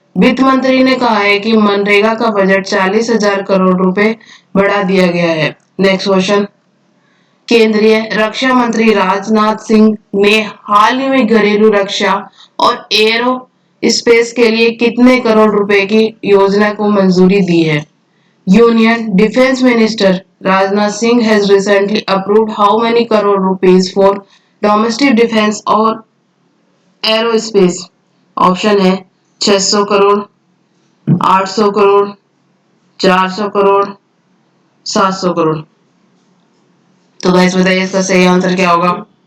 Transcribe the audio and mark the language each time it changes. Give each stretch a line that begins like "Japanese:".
Hindi: वित्त मंत्री ने कहा है कि मनरेगा का बजट 40,000 करोड़ रुपए बढ़ा दिया गया है। Next question. केंद्रीय रक्षा मंत्री राजनाथ सिंह ने हाल ही में घरेलू रक्षा और एयरो स्पेस के लिए कितने करोड़ रुपए की योजना को मंजूरी दी है?
English: Union Defense Minister Rajnath Singh has recently approved how many crore rupees for domestic defense और aerospace?
Hindi: ऑप्शन है 600 करोड़, 800 करोड़, 400 करोड़, 700 करोड़। तो गाइस बताइए इसका सही आंसर क्या होगा।